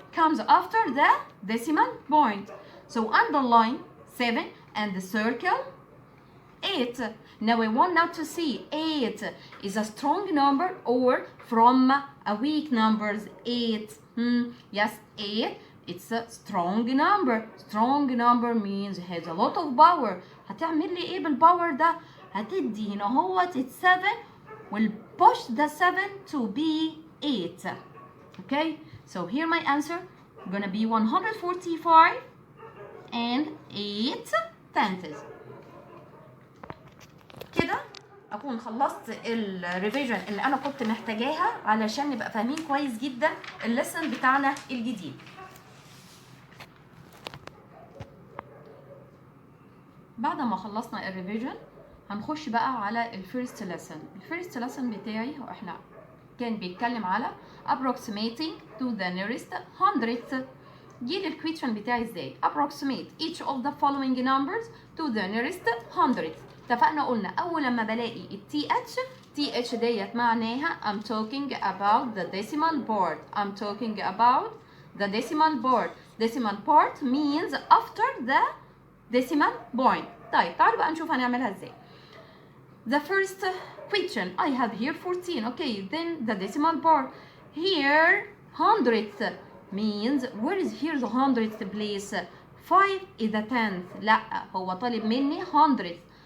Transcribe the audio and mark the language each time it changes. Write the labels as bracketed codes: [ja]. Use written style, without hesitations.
[en] Comes after the decimal point. So underline 7 and circle 8. Now I want now to see 8 is a strong number or from a weak numbers. 8. Yes, 8. It's a strong number. Strong number means has a lot of power. [ar] هتعمل لي ايه بالباور ده؟ هتدي هنا اهوت [en] 7 will push the 7 to be 8. Okay, so here my answer gonna be 145 and 8 tenths. [ar] كده اكون خلصت الريفيجن اللي انا كنت محتاجاها علشان نبقى فاهمين كويس جدا الليسن بتاعنا الجديد. بعد ما خلصنا الريفيجن هنخش بقى على الفيرست ليسن. الفيرست ليسن بتاعي هو احنا كان بيتكلم على [en] approximating to the nearest hundredth. [ar] جه الكويشن بتاعي ازاي؟ [en] approximate each of the following numbers to the nearest hundredth. [ar] اتفقنا قلنا اول لما بلاقي التي اتش ديت معناها [en] I'm talking about the decimal board. I'm talking about the decimal board. Decimal part means after the decimal point. [ar] طيب تعالوا بقى نشوف هنعملها ازاي. [en] The first question I have here 14. Okay, then the decimal part. Here hundredth means where is here the hundredth place? 5 is the tenth. [ar] لا هو طالب مني hundredth.